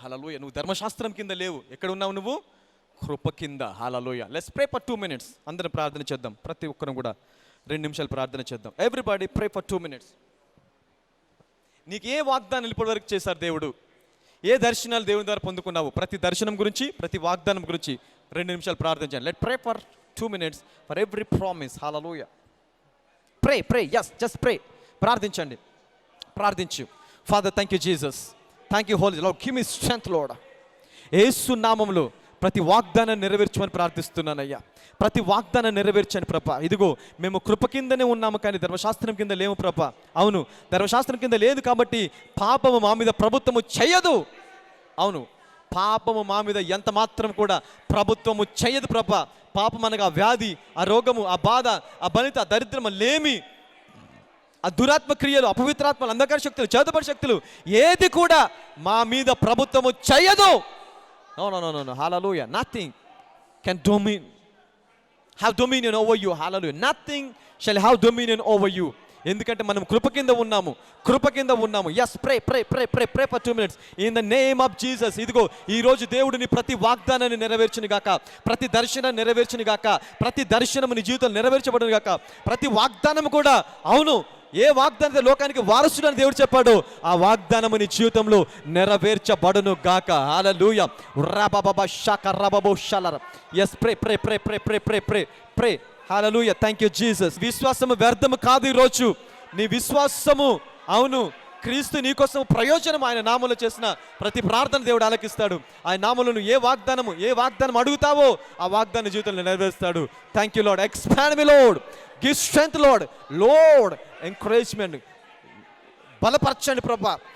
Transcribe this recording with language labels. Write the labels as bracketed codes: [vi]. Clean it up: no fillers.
[te] హల్లెలూయా. నువ్వు ధర్మశాస్త్రం కింద లేవు. ఎక్కడ ఉన్నావు నువ్వు? కృప కింద. హల్లెలూయా. [en] Let's pray for 2 minutes. [te] అందరం ప్రార్థన చేద్దాం. ప్రతి ఒక్కరం కూడా 2 నిమిషాలు ప్రార్థన చేద్దాం. [en] Everybody pray for 2 minutes. [te] నీకు ఏ వాగ్దానం ఇప్పటివరకు చేశారు దేవుడు? ఏ దర్శనాలు దేవుని ద్వారా పొందుకున్నావు? ప్రతి దర్శనం గురించి, ప్రతి వాగ్దానం గురించి 2 నిమిషాలు ప్రార్థన చేయండి. [en] Let pray for 2 minutes for every promise. Hallelujah. Pray. Yes, just pray. [te] ప్రార్థించండి. ప్రార్థించు. [en] Father thank you Jesus, thank you holy Lord, give me strength Lord. [te] యేసు నామములో ప్రతి వాగ్దానాన్ని నెరవేర్చమని ప్రార్థిస్తున్నానయ్యా. ప్రతి వాగ్దానాన్ని నెరవేర్చండి ప్రభా. ఇదిగో మేము కృప కిందనే ఉన్నాము కానీ ధర్మశాస్త్రం కింద లేము ప్రభా. అవును, ధర్మశాస్త్రం కింద లేదు కాబట్టి పాపము మా మీద ప్రభుత్వము చేయదు. అవును, పాపము మా మీద ఎంత మాత్రం కూడా ప్రభుత్వము చేయదు ప్రభా. పాపం అనగా వ్యాధి, ఆ రోగము, ఆ బాధ, ఆ బలిత, ఆ దరిద్రము, లేమి, ఆ దురాత్మ క్రియలు, అపవిత్రాత్మలు, అంధకార శక్తులు, చేతపడి శక్తులు ఏది కూడా మా మీద ప్రభుత్వము చేయదు. [en] No, no, no, no, no. Hallelujah. Nothing can have dominion over you. Hallelujah. Nothing shall have dominion over you. [te] ఎందుకంటే మనం కృప కింద ఉన్నాము, కృప కింద ఉన్నాము. [en] Yes, pray pray pray pray pray for 2 minutes in the name of Jesus. [te] ఇదిగో ఈ రోజు దేవుడిని ప్రతి వాగ్దానాన్ని నెరవేర్చును గాక, ప్రతి దర్శనాన్ని నెరవేర్చును గాక, ప్రతి దర్శనము నీ జీవితంలో నెరవేర్చబడును గాక. ప్రతి వాగ్దానం కూడా, అవును, ఏ వాగ్దానం లోకానికి వారసుడని దేవుడు చెప్పాడు, ఆ వాగ్దానము నీ జీవితంలో నెరవేర్చబడును గాక. హల్లెలూయా. రబబబ షక రబబో షలర. [en] yes, pray pray pray pray pray pray pray pray. [te] Hallelujah. [en] Thank you Jesus. [te] విశ్వాసము వ్యర్థము కాదు. ఈరోజు నీ విశ్వాసము, అవును, క్రీస్తు నీకోసం ప్రయోజనం. ఆయన నామములో చేసిన ప్రతి ప్రార్థన దేవుడు ఆలకిస్తాడు. ఆయన నామములో ఏ వాగ్దానం అడుగుతావో ఆ వాగ్దాన జీవితంలో నెరవేరుస్తాడు. [en] Thank you Lord. Expand me Lord, give strength Lord, encouragement, [te] బలపరచండి ప్రభా.